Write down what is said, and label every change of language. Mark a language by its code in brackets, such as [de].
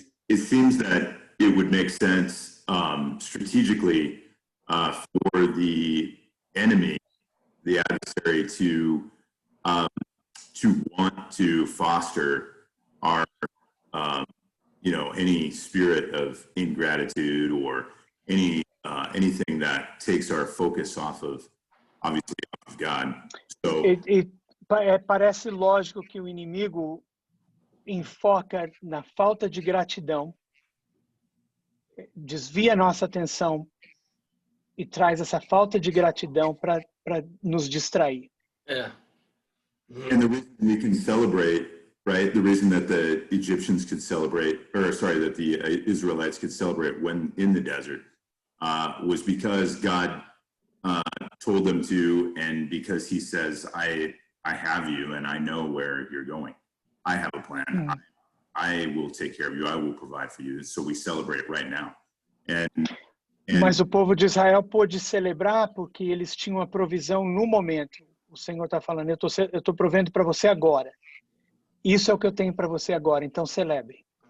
[en] It seems that it would make sense strategically for the enemy, the adversary, to want to foster our any spirit of ingratitude or any anything that takes our focus off of, obviously, off of God. So [pt] Parece lógico que o inimigo enfoca na falta de gratidão, desvia nossa atenção e traz essa falta de gratidão para nos distrair. É. [en] and the reason we can celebrate, right? The reason that the Egyptians could celebrate, or sorry, that the Israelites could celebrate when in the desert, was because God told them to, and because He says, "I have you, and I know where you're going. I have a plan. I will take care of you. I will provide for you." So we celebrate right now. And [pt] Mas o povo de Israel pôde celebrar porque eles tinham a provisão no momento. O Senhor está falando, eu estou provendo para você agora. Isso é o que eu tenho para você agora, então celebre.